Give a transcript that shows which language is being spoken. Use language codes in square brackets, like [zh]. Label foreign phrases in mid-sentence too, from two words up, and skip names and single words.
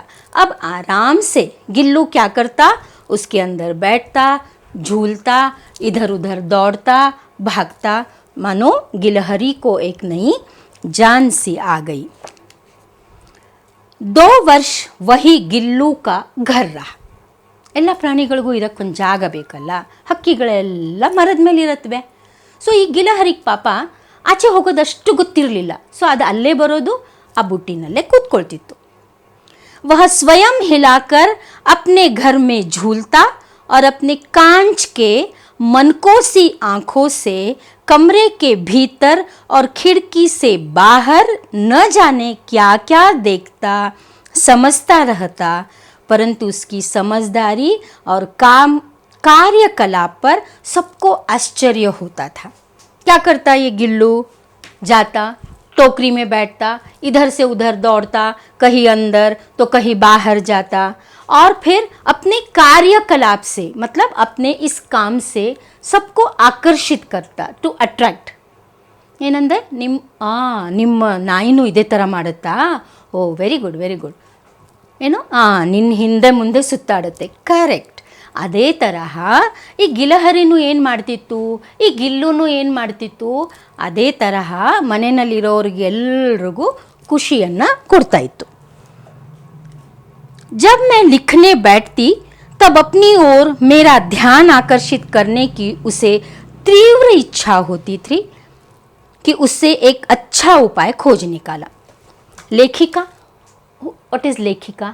[hi] अब आराम से गिल्लू क्या करता? उसके अंदर बैठता, झूलता, इधर उधर दौड़ता, भागता, मानो गिलहरी को एक नई जान सी आ गई। 2 वर्ष वही गिल्लू का घर रहा। [kn] ಎಲ್ಲ ಪ್ರಾಣಿಗಳಿಗೂ ಇರೋಕ್ಕೊಂದು ಜಾಗ ಬೇಕಲ್ಲ, ಹಕ್ಕಿಗಳೆಲ್ಲ ಮರದ ಮೇಲೆ ಇರುತ್ತವೆ. ಸೊ ಈ ಗಿಲಹರಿಗೆ ಪಾಪ ಆಚೆ ಹೋಗೋದಷ್ಟು ಗೊತ್ತಿರಲಿಲ್ಲ. ಸೊ ಅದು ಅಲ್ಲೇ ಬರೋದು, ಆ ಬುಟ್ಟಿನಲ್ಲೇ ಕೂತ್ಕೊಳ್ತಿತ್ತು. [hi] वह स्वयं हिलाकर अपने घर में झूलता और अपने कांच के मनकोसी आंखों से कमरे के भीतर और खिड़की से बाहर न जाने क्या क्या देखता, समझता रहता, परंतु उसकी समझदारी और कार्यकलाप पर सबको आश्चर्य होता था। क्या करता ये गिल्लू? जाता, टोकरी में बैठता, इधर से उधर दौड़ता, कहीं अंदर तो कहीं बाहर जाता, और फिर अपने कार्यकलाप से, मतलब अपने इस काम से सबको आकर्षित करता, [en] to attract. [kn] ಏನಂದ್ರೆ ನಿಮ್ಮ ನಾಯಿನೂ ಇದೇ ಥರ ಮಾಡುತ್ತಾ? ಓ [en] very good very good. [kn] ಏನು ನಿನ್ನ ಹಿಂದೆ ಮುಂದೆ ಸುತ್ತಾಡುತ್ತೆ. ಕರೆಕ್ಟ್. ಅದೇ ತರಹ ಈ ಗಿಲಹರಿನೂ ಏನು ಮಾಡ್ತಿತ್ತು, ಈ ಗಿಲ್ಲುನು ಏನು ಮಾಡ್ತಿತ್ತು, ಅದೇ ತರಹ ಮನೆಯಲ್ಲಿರೋರಿಗೆಲ್ರಿಗೂ ಖುಷಿಯನ್ನು ಕೊಡ್ತಾ ಇತ್ತು. [hi] जब मैं लिखने बैठती तब अपनी ओर मेरा ध्यान आकर्षित करने की उसे तीव्र इच्छा होती थी कि उससे एक अच्छा उपाय खोज निकाला. लेखिका, [en] what is [hi] लेखिका?